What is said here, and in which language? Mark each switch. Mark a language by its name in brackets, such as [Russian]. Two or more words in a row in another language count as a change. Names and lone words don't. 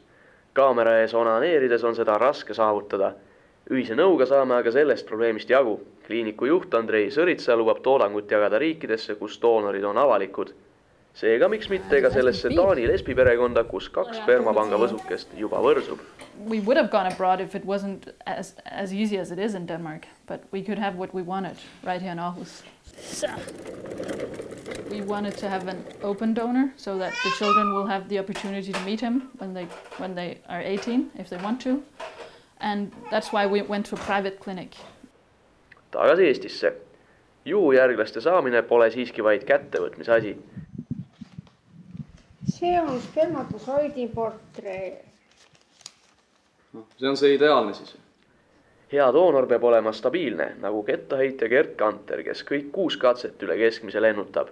[Estonian] Kaamera ees onaneerides on seda raske saavutada. Ühise nõuga saame aga sellest probleemist jagu. Kliiniku juht Andrei Sõritsa lubab toodangut jagada riikidesse, kus doonorid on avalikud. Seega miks mitte ka sellesse Taani lesbiperekonda, kus 2 spermapanga võsukest juba võrsub. [English] We would have gone abroad if it wasn't as easy as it is in Denmark, but we could have what we wanted right here in Aarhus. We wanted to have an open donor so that the children will have the opportunity to meet him when they are 18, if they want to. And that's why we went to a private clinic. [Estonian] Tagasi Eestisse. Juhujärglaste saamine pole siiski vaid kättevõtmise asi. See on spermatosoidi portree. See on see ideaalne siis? Hea doonor peab olema stabiilne, nagu kettaheitja Gert Kanter, kes kõik 6 katset üle keskmise lennutab.